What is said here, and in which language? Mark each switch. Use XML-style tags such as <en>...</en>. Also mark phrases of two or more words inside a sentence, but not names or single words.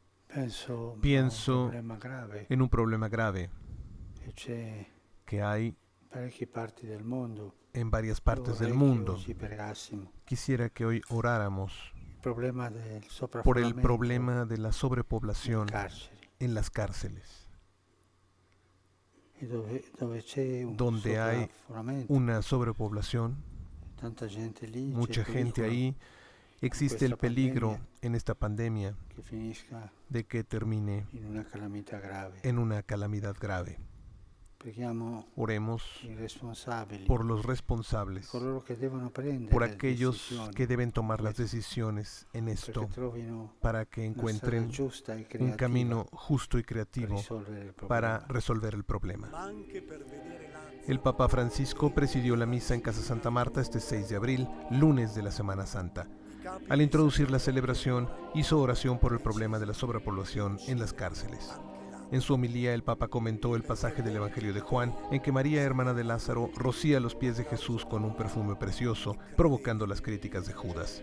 <it>Penso a un</it> <es>Pienso</es> <it>problema grave</it> <es>en un problema grave</es> <it>che c'è</it> <es>que hay</es> <it>in parecchie parti del mondo.</it> <es>en varias</es> <it>Io</it> <es>partes del</es> <it>vorrei che</it> <es>mundo.</es> <it>oggi pregassimo</it> <es>Quisiera que hoy oráramos</es> <it>il problema del</it> <es>por el</es> <it>sovraffollamento</it> <es>problema de la</es> <it>nelle</it> <es>sobrepoblación</es> <it>carceri,</it> <es>en las cárceles,</es> <it>e dove c'è un</it> <es>donde hay</es> <it>sovraffollamento,</it> <es>una sobrepoblación,</es> <it>tanta gente lì, c'è il</it> <es>mucha gente</es> <it>pericolo</it> <es>ahí,</es> <it>con</it> <es>existe el</es> <it>questa</it> <es>peligro</es> <it>pandemia</it> <es>en esta pandemia</es> <it>che finisca</it> <es>de que termine</es> <it>in una calamità grave.</it> <es>en una calamidad grave.</es> <it>Preghiamo</it> <es>Oremos</es> <it>i responsabili,</it> <es>por los responsables,</es> <it>coloro che devono prendere</it> <es>por</es> <it>le</it> <es>aquellos</es> <it>decisioni,</it> <es>que deben tomar las</es> <it>questo,</it> <es>decisiones en</es> <it>perché</it> <es>esto,</es> <it>trovino</it> <es>para que</es> <it>una strada</it> <es>encuentren</es> <it>giusta e</it> <es>un</es> <it>creativa</it> <es>camino justo y</es> <it>per</it> <es>creativo</es> <it>risolvere il</it> <es>para</es> <it>problema.</it> <es>resolver el problema. El Papa Francisco presidió la misa en Casa Santa Marta este 6 de abril, lunes de la Semana Santa. Al introducir la celebración, hizo oración por el problema de la sobrepoblación en las cárceles. En su homilía, el Papa comentó el pasaje del Evangelio de Juan, en que María, hermana de Lázaro, rocía los pies de Jesús con un perfume precioso, provocando las críticas de Judas.</es>